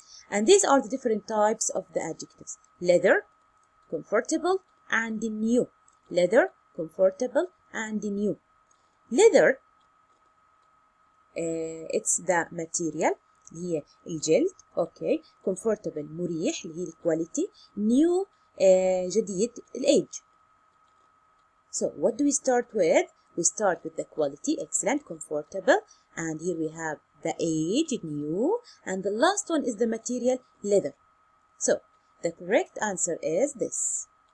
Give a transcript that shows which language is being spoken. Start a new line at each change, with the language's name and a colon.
English: And these are the different types of the adjectives. Leather, comfortable, and new. Leather, comfortable, and new. Leather, it's the material
Arabic: اللي هي الجلد.
English: Okay.
Arabic: Comfortable, مريح اللي هي الكواليتي.
English: New, جديد الage. So what do we start with? We start with the quality, excellent, comfortable, and here we have the age, new, and the last one is the material, leather. So the correct answer is this.